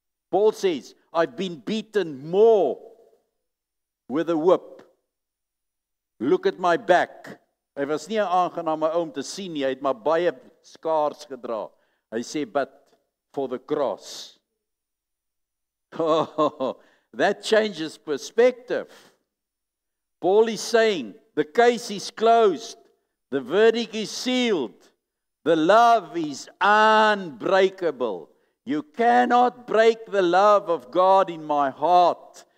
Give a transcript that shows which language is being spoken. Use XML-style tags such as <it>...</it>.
<en>Paul says, I've been beaten more with a whip. Look at my back.</en> <af>Hy was nie 'n aangename ou om te sien nie, hy het maar baie skaars gedra. Hy sê,</af> <en>but for the cross. Oh, that changes perspective. Paul is saying, the case is closed. The verdict is sealed. The love is unbreakable. You cannot break the love of God in my heart.</en>